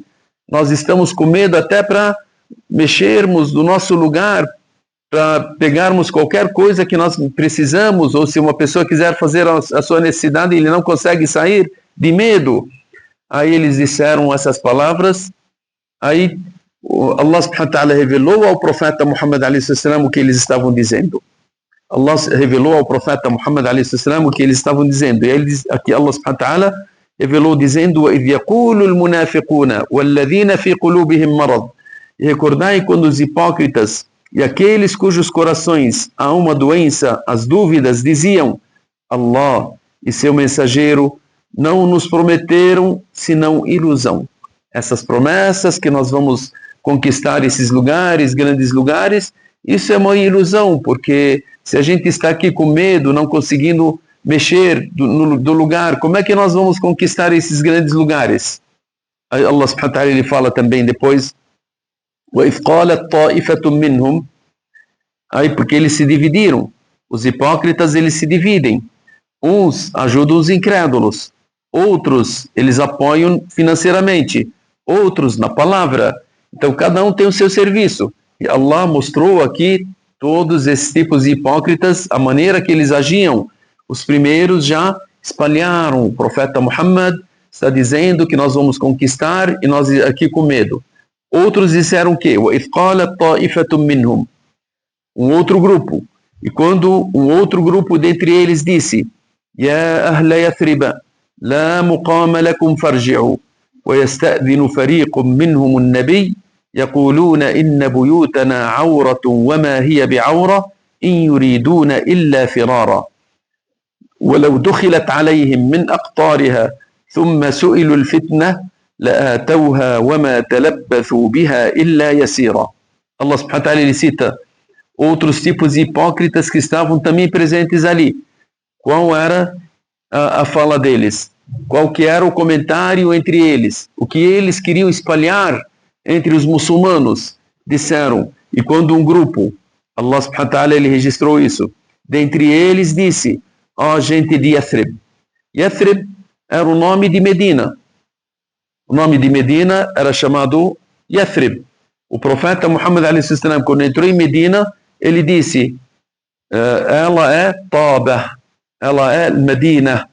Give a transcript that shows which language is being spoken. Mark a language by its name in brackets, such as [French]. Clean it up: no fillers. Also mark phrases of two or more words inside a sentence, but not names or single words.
[Portuguese] Nós estamos com medo até para mexermos no nosso lugar, para pegarmos qualquer coisa que nós precisamos, ou se uma pessoa quiser fazer a sua necessidade, ele não consegue sair de medo. Aí eles disseram essas palavras, aí [Arabic] الله سبحانه وتعالى [Portuguese] revelou ao profeta Muhammad a.s. o que eles estavam dizendo. Allah revelou ao profeta Muhammad a.s. o que eles estavam dizendo. E eles, aqui [Arabic] الله سبحانه وتعالى [Portuguese] revelou dizendo [Arabic] وَإِذْ يَقُولُ الْمُنَافِقُونَ وَالَّذِينَ فِي قُلُوبِهِمْ مَرَضٍ. [Portuguese] E recordai quando os hipócritas e aqueles cujos corações há uma doença, as dúvidas, diziam Allah e seu mensageiro não nos prometeram senão ilusão. Essas promessas que nós vamos conquistar esses lugares, grandes lugares, isso é uma ilusão, porque se a gente está aqui com medo, não conseguindo mexer do lugar, como é que nós vamos conquistar esses grandes lugares? Aí [Arabic] الله سبحانه وتعالى [Portuguese] ele fala também depois, [Arabic] وَإِذْ قَالَتْ طَائِفَةٌ مِّنْهُمْ. [Portuguese] Aí porque eles se dividiram, os hipócritas eles se dividem, uns ajudam os incrédulos, outros eles apoiam financeiramente, outros na palavra. Então cada um tem o seu serviço. E Allah mostrou aqui todos esses tipos de hipócritas, a maneira que eles agiam. Os primeiros já espalharam, o profeta Muhammad está dizendo que nós vamos conquistar e nós aqui com medo. Outros disseram o quê? [Arabic] وَإِذْ قَالَتْ طَائِفَةٌ مِّنْهُمْ. [Portuguese] Um outro grupo. E quando um outro grupo dentre eles disse [Arabic] يَا أَهْلَ يَثْرِبَ لَا مُقَامَ لَكُمْ فَارْجِعُوا وَيَسْتَأْذِنُ فَرِيقٌ مِّنْهُمُ النَّبِيَّ يقولون إن بيوتنا عورة وما هي بعورة إن يريدون إلا فرارا ولو دخلت عليهم من أقطارها ثم سئلوا الفتنة لآتوها وما تلبثوا بها إلا يسيرا. الله سبحانه وتعالى [Portuguese] ele cita outros tipos de hipócritas que estavam também presentes ali. Qual era a fala deles? Qual que era o comentário entre eles? O que eles queriam espalhar entre os muçulmanos? Disseram, e quando um grupo, [Arabic] الله سبحانه وتعالى [Portuguese] ele registrou isso, dentre eles disse, ó gente de Yathrib. Yathrib era o nome de Medina. O nome de Medina era chamado Yathrib. O profeta Muhammad a.s. quando entrou em Medina, ele disse, ela é Taba, ela é Medina.